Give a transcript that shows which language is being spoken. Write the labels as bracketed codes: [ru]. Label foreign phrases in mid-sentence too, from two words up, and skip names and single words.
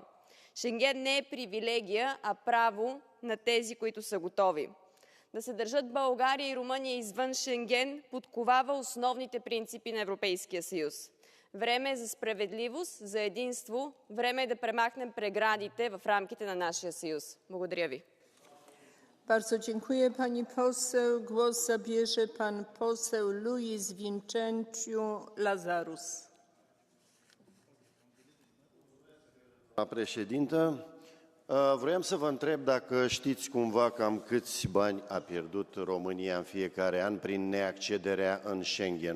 [bg] Шенген не е привилегия, а право на тези, които са готови. Да се държат България и Румъния извън Шенген подковава основните принципи на Европейския съюз. Време е за справедливост, за единство, време е да премахнем преградите в рамките на нашия съюз. Благодаря ви. [pl] Bardzo dziękuję pani poseł. Głos zabierze pan poseł Luis Vincentiu Lazarus. [ro] Doamna președintă, vroiam să vă întreb dacă știți cumva cam câți bani a pierdut România în fiecare an prin neaccederea în Schengen.